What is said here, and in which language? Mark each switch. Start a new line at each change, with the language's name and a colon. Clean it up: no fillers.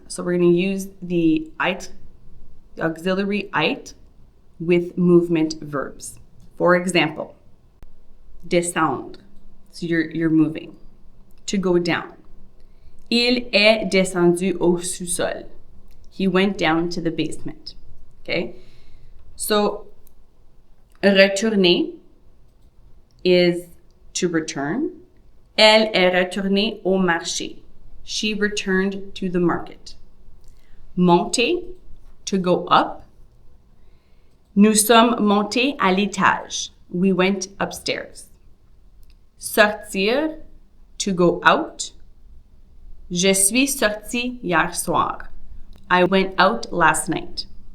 English: So we're going to use the être, the auxiliary être, with movement verbs. For example, descendre. So you're moving. To go down.
French: Il est descendu au sous-sol.
English: He went down to the basement. Okay? So, retourner is to return.
French: Elle est retournée au marché.
English: She returned to the market. Monter, to go up.
French: Nous sommes montés à l'étage.
English: We went upstairs. Sortir, to go out.
French: Je suis sorti hier soir.
English: I went out last night.